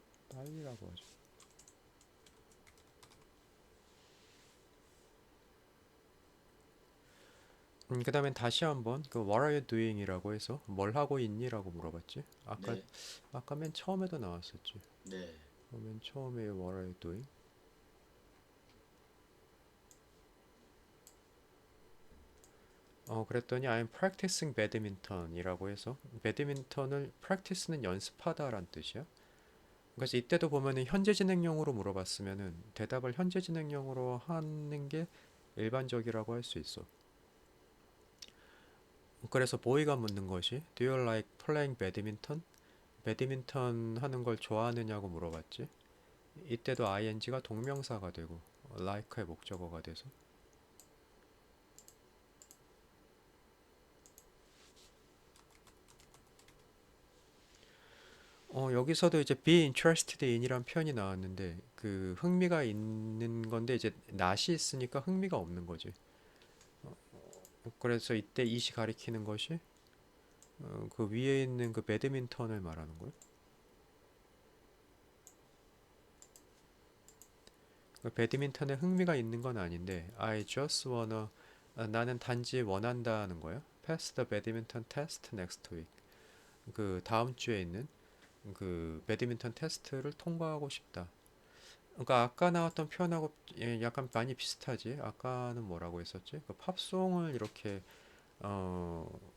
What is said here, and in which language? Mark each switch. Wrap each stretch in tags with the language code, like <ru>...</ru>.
<ko>빨리라고 하죠. 그 다음엔 다시 한번 그</ko> <en>What are you doing</en> <ko>이라고 해서 뭘 하고 있니라고 물어봤지. 네. 아까 맨 처음에도 나왔었지. 네. 맨 처음에</ko> <en>What are you doing?</en> <ko>그랬더니</ko> <en>I'm practicing badminton</en> <ko>이라고 해서 배드민턴을 practice는 연습하다란 뜻이야. 그래서 이때도 보면은 현재 진행형으로 물어봤으면은 대답을 현재 진행형으로 하는 게 일반적이라고 할 수 있어. 그래서 보이가 묻는 것이</ko> <en>Do you like playing badminton?</en> <ko>배드민턴 하는 걸 좋아하느냐고 물어봤지. 이때도 ing가 동명사가 되고 like의 목적어가 돼서 여기서도 이제 be interested in이란 표현이 나왔는데 그 흥미가 있는 건데 이제 not이 있으니까 흥미가 없는 거지. 그래서 이때 it이 가리키는 것이 그 위에 있는 그 배드민턴을 말하는 거예요. 그 배드민턴에 흥미가 있는 건 아닌데</ko> <en>I just wanna</en> <ko>나는 단지 원한다는 거야.</ko> <en>Pass the badminton test next week.</en> <ko>그 다음 주에 있는 그 배드민턴 테스트를 통과하고 싶다. 그러니까 아까 나왔던 표현하고 약간 많이 비슷하지. 아까는 뭐라고 했었지? 그 팝송을 이렇게 어,</ko>